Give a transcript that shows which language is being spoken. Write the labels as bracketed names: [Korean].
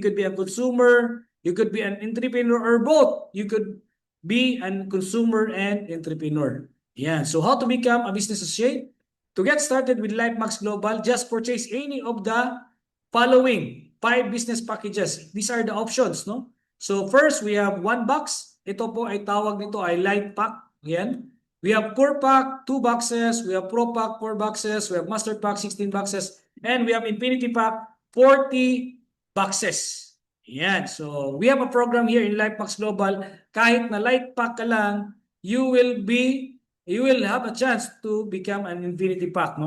[English] You could be a consumer, you could be an entrepreneur, or both. You could be a consumer and entrepreneur. Yan. So how to become a business associate? To get started with LifeMax Global, just purchase any of the following 5 business packages. These are the options, no? So first, we have 1 box. [Filipino] Ito po ay tawag nito ay Light Pack. [English] Yan. We have Core Pack, 2 boxes. We have Pro Pack, 4 boxes. We have Master Pack, 16 boxes. And we have Infinity Pack, 40 boxes. Yan. So we have a program here in LifeMax Global. [Filipino] Kahit na Light Pack ka lang, [English] you will have a chance to become an Infinity Pack.